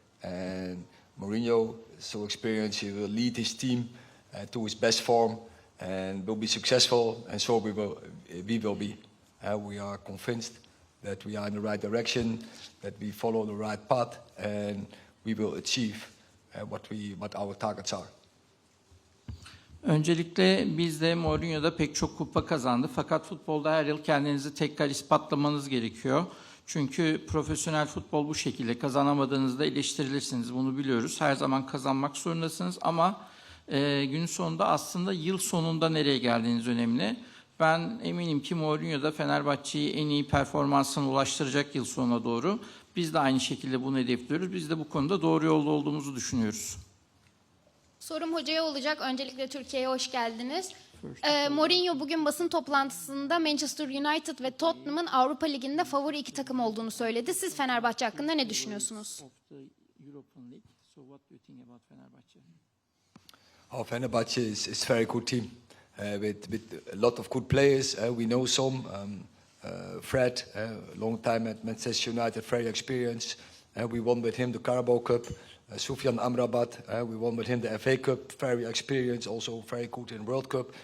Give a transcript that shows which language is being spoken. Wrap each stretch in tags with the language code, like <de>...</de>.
<en>And Mourinho is so experienced; he will lead his team to his best form and will be successful. And so we will be. We are convinced that we are in the right direction, that we follow the right path, and we will achieve what our targets are.</en> <tr>Öncelikle biz de Mourinho'da pek çok kupa kazandı. Fakat futbolda her yıl kendinizi tekrar ispatlamanız gerekiyor. Çünkü profesyonel futbol bu şekilde. Kazanamadığınızda eleştirilirsiniz. Bunu biliyoruz. Her zaman kazanmak zorundasınız ama gün sonunda aslında yıl sonunda nereye geldiğiniz önemli. Ben eminim ki Mourinho da Fenerbahçe'yi en iyi performansına ulaştıracak yıl sonuna doğru. Biz de aynı şekilde bunu hedefliyoruz. Biz de bu konuda doğru yolda olduğumuzu düşünüyoruz. Sorum hocaya olacak. Öncelikle Türkiye'ye hoş geldiniz.</tr> <en>first.</en> <tr>Mourinho bugün basın toplantısında Manchester United ve Tottenham'ın Avrupa Ligi'nde favori iki takım olduğunu söyledi. Siz Fenerbahçe hakkında ne düşünüyorsunuz?</tr> <en>Of the Europa League. So what do you think about Fenerbahçe? Oh, Fenerbahce is very good team with a lot of good players. We know some. Fred, long time at Manchester United, very experienced. We won with him the Carabao Cup. Sufyan Amrabat, we won with him the FA Cup, very experienced, also very good in World Cup.</en>